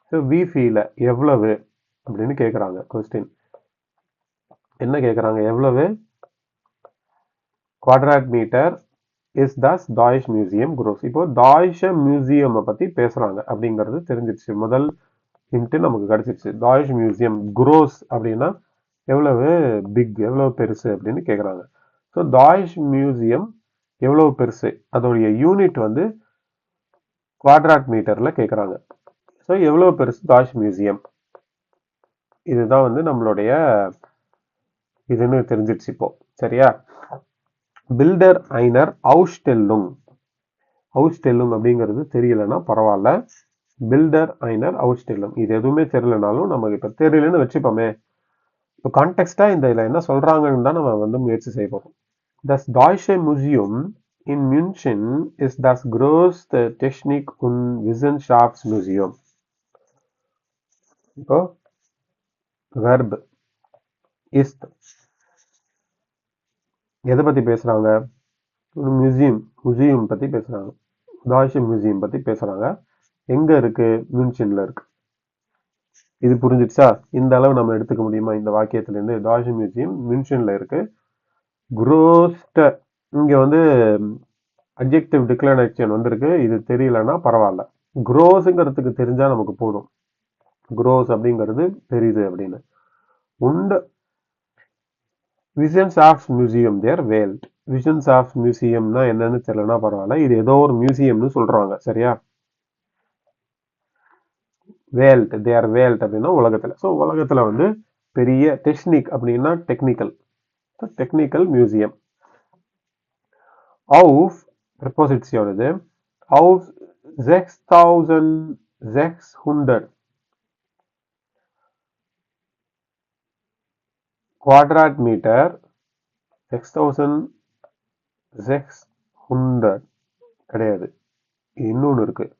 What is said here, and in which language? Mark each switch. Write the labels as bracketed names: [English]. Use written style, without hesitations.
[Tamil] wie viele எவ்வளவு அப்படின்னு கேட்கறாங்க. கொஸ்டின் என்ன கேட்கறாங்க? எவ்வளவு குவாட்ராட்மீட்டர் is [German] das Deutsche Museum groß? [Tamil] இப்போ Deutsche Museum பத்தி பேசுறாங்க அப்படிங்கிறது தெரிஞ்சிருச்சு. முதல் ஹிண்ட் நமக்கு கிடைச்சிருச்சு. Deutsche Museum groß அப்படின்னா எவ்வளவு பிக், எவ்வளவு பெருசு அப்படின்னு கேட்குறாங்க. ஸோ Deutsche Museum எவ்வளவு பெருசு, அதோடைய யூனிட் வந்து குவாட்ராட் மீட்டர்ல கேட்குறாங்க. ஸோ எவ்வளவு பெருசு Deutsche Museum, இதுதான் வந்து நம்மளுடைய இதுன்னு தெரிஞ்சிருச்சு இப்போ. சரியா? பில்டர் ஐனர் அவுஸ்டெல்லுங். அவுஸ்டெல்லுங் அப்படிங்கிறது தெரியலன்னா பரவாயில்ல. பில்டர் ஐனர் அவுஸ்டெல்லுங் இது எதுவுமே தெரியலனாலும் நமக்கு இப்போ தெரியலன்னு வச்சுப்போமே. இப்போ கான்டெக்ஸ்டா இந்த இதில் என்ன சொல்றாங்கன்னு தான் நம்ம வந்து முயற்சி செய்ய போறோம். [German] Das Deutsche Museum in München ist das größte Technik- und Wissenschaftsmuseum. [Tamil] இப்போ verb ist எதை பத்தி பேசுறாங்க? மியூசியம் பத்தி பேசுறாங்க. Deutsche Museum பத்தி பேசுறாங்க. எங்க இருக்கு? மியூன்ஷன்ல இருக்கு. இது புரிஞ்சிடுச்சா? இந்த அளவு நம்ம எடுத்துக்க முடியுமா இந்த வாக்கியத்துல இருந்து? Deutsche Museum மியூன்ஷன்ல இருக்கு. größte இங்க வந்து அட்ஜெக்டிவ் டிக்ளரேஷன் வந்திருக்கு. இது தெரியலன்னா பரவாயில்ல. க்ரோஸ்ங்கிறதுக்கு தெரிஞ்சா நமக்கு போதும். க்ரோஸ் அப்படிங்கிறது தெரியுது அப்படின்னு. உண்டு விசன்ஷாஃப்ட் மியூசியம் தேர் வேல்ட். விசன்ஷாஃப்ட் மியூசியம்னா என்னன்னு தெரியலன்னா பரவாயில்ல. இது ஏதோ ஒரு மியூசியம்னு சொல்றாங்க. சரியா? வேல்ட், தேர் வேல்ட் அப்படின்னா உலகத்துல. ஸோ உலகத்துல வந்து பெரிய டெக்னிக் அப்படின்னா technical, technical museum. [German] auf Präposition auf 6600 Quadratmeter, [Tamil] 6600 கிடையாது, இன்னொன்று இருக்கு.